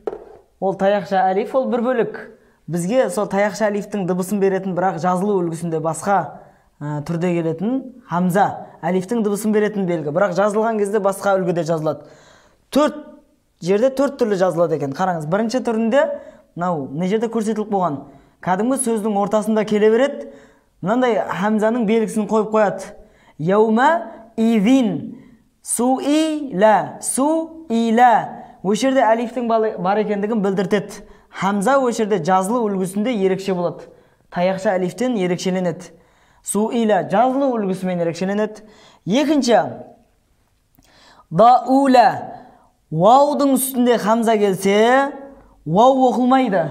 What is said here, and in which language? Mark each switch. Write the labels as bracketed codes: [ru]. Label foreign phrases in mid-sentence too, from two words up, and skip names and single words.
[kk] Ол таяқша әлиф, ол бір бөлік. Бізге сол таяқша әлифтің дыбысын беретін, бірақ жазылу үлгісінде басқа түрде келетін хамза. Әлифтің дыбысын беретін белгі, бірақ жазылған кезде басқа үлгіде жазылады. 4 жерде 4 түрлі жазылады екен. Қараңыз, бірінші түрінде, не жерде көрсетіліп болған. Кәдімгі сөздің ортасында келе береді. Мынандай хамзаның белгісін қойып қояды. [ar] يومئذ. سئل. Суила. [kk] Өшерде әлифтің бар екендігін білдіртеді. Хамза өшерде жазылу үлгісінде ерекше болады. Таяқша әлифтен ерекшеленеді. Суила жазылу үлгісімен ерекшеленеді. Екінші. Даула. Ваудың үстінде хамза келсе, вау оқылмайды.